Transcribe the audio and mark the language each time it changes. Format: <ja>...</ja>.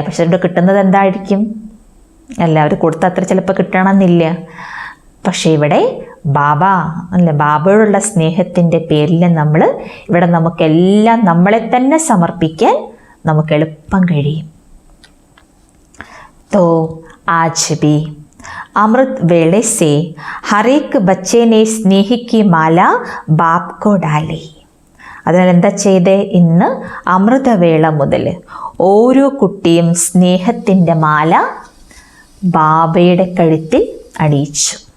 <ml>പക്ഷെ അവരുടെ കിട്ടുന്നത് എന്തായിരിക്കും? അല്ല, അവർ കൊടുത്ത അത്ര ചിലപ്പോൾ കിട്ടണമെന്നില്ല. പക്ഷേ ഇവിടെ ബാബയോടുള്ള സ്നേഹത്തിൻ്റെ പേരിൽ ഇവിടെ നമുക്കെല്ലാം നമ്മളെ തന്നെ സമർപ്പിക്കാൻ നമുക്ക് എളുപ്പം കഴിയും.</ml> <hi>तो आज भी अमृत वेले से हर एक बच्चे ने स्नेह की माला बाप को डाली.</hi> <ml>അതിനാൽ എന്താ ചെയ്തേ? ഇന്ന് അമൃതവേള മുതൽ ഓരോ കുട്ടിയും സ്നേഹത്തിൻ്റെ മാല ബാബയുടെ കഴുത്തിൽ അണിയിച്ചു.</ml>